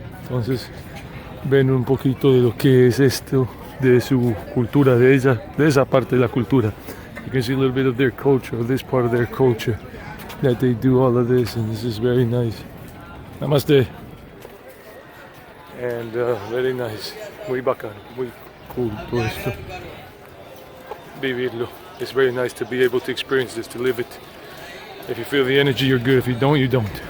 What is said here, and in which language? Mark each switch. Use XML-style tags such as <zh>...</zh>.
<es>Entonces ven un poquito de lo que es esto, de su cultura, de esa parte de la cultura.</es> <en>You can see a little bit of their culture, this part of their culture, that they do all of this, and this is very nice.</en> <hi>Namaste.</hi> <en>And very nice,</en> <es>muy bacán, muy cool todo esto. Vivirlo.</es> <en>It's very nice to be able to experience this, to live it. If you feel the energy, you're good. If you don't, you don't.</en>